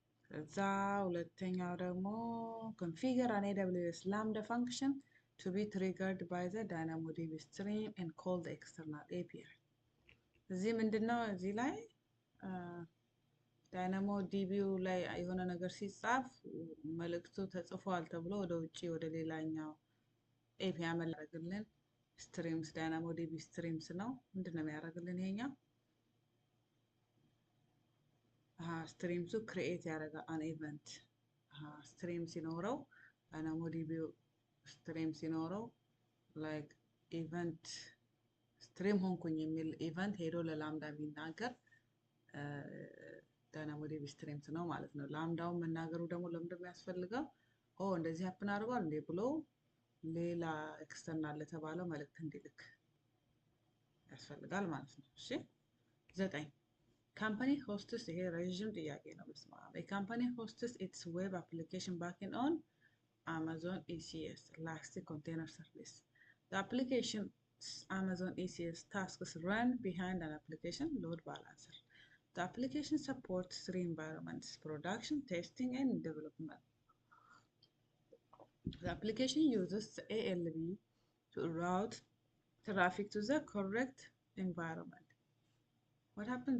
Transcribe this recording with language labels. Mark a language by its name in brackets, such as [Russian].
[Amharic] ከዛ ሁለተኛው ደግሞ [English] configure an AWS Lambda function to be triggered by the DynamoDB stream and call the external API. [Amharic] እዚህ ምንድነው እዚህ ላይ ዳይናሞዲቢው ላይ የሆነ ነገር ሲጻፍ መልእክቱ ተጽፏል ተብሎ ወደ ውጪ ወደ ሌላኛው API ያመላልግልን ስትሪምስ ዳይናሞዲቢ ስትሪምስ ነው። ምንድነው የሚያደርግልን ይሄኛው? ስትሪምሱ ክሬኤት ያደርጋ አን ኢቨንት ስትሪም ሲኖረው ዳይናሞዲቢው ስትሪም ሲኖረው ላይክ ኢቨንት ስትሪም ሆንኩኝ የሚል ኢቨንት ሄዶ ለላምዳ የሚናገር ዳይናሞዲቢ ስትሪምስ ነው ማለት ነው። ላምዳው መናገሩ ደግሞ ለምንድን ነው የሚያስፈልገው? እንደዚህ ሀፕን አድርጓል እንዴ ብሎ ሌላ ኤክስተርናል ለተባለው መልእክት እንዲልክ ያስፈልጋል ማለት ነው። እሺ 9 [English] ካምፓኒ ሆስትስ ይሄ ረጅም ጥያቄ ነው። በስመ አብ ካምፓኒ ሆስትስ ኢትስ ዌብ አፕሊኬሽን ባክኤንድ ኦን Amazon ECS Elastic Container Service. The application's Amazon ECS tasks run behind an application load balancer. The application supports 3 environments: production, testing, and development. The application uses the ALB to route traffic to the correct environment. What happens?